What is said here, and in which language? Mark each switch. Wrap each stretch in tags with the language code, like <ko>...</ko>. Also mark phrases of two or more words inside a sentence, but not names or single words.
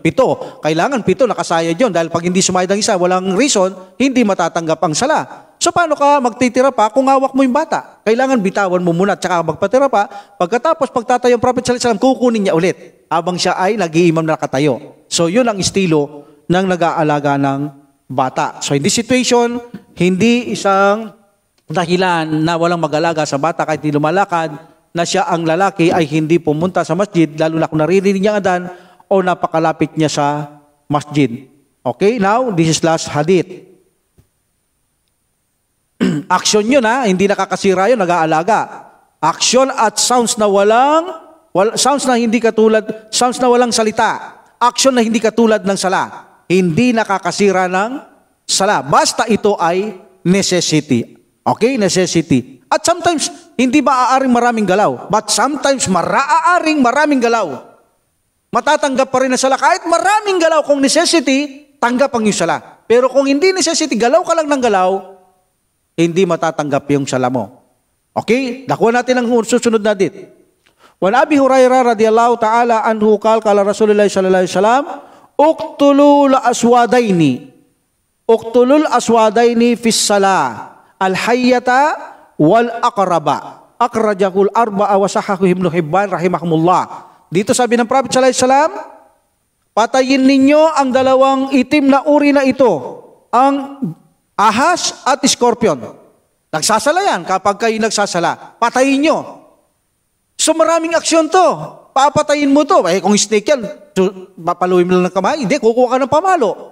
<tl>7. Kailangan 7 nakasayad yun dahil pag hindi sumayad ang isa, walang reason, hindi matatanggap ang sala. So paano ka magtitira pa kung hawak mo yung bata? Kailangan bitawan mo muna at saka magpatira pa. Pagkatapos pagtatayo ang Prophet</tl> <ar>صلى الله عليه وسلم,</ar> <tl>kukunin niya ulit habang siya ay nag-iimam na nakatayo. So yun ang estilo ng nag-aalaga ng bata.</tl> <en>So in this situation,</en> <tl>hindi isang dahilan na walang mag-alaga sa bata kahit hindi lumalakad, na siya ang lalaki ay hindi pumunta sa masjid, lalo na kung naririnig niya adan o napakalapit niya sa masjid.</tl> <en>Okay, now, this is last hadith.</en> <tl>Action yun hindi nakakasira yun, nag-aalaga. Action at sounds na sounds na walang salita. Action na hindi katulad ng sala. Hindi nakakasira ng sala. Basta ito ay necessity. Okay, necessity. At sometimes, hindi maaaring maraming galaw. But sometimes, maaaring maraming galaw. Matatanggap pa rin ang sala. Kahit maraming galaw, kung necessity, tanggap ang yung sala. Pero kung hindi necessity, galaw ka lang ng galaw, hindi matatanggap yung sala mo. Okay? Nakuha natin ang susunod na dit.</tl> <ar>عن أبي هريرة رضي الله تعالى عنه قال رسول الله صلى الله عليه وسلم اقتلوا الأسودين في الصلاة. الحية والعقرب. أخرجه الأربعة وصححه ابن حبان رحمهم الله.</ar> <tl>Dito sabi ng Prophet</tl> <ar>صلى الله عليه وسلم,</ar> <tl>patayin ninyo ang 2 itim na uri na ito, ang ahas at scorpion. Nagsasala yan. Kapag kayo nagsasala, patayin nyo. So maraming aksyon to. Papatayin mo to. Kung snake yan, papaluin mo lang ng kamay. Hindi, kukuha ka ng pamalo.</tl>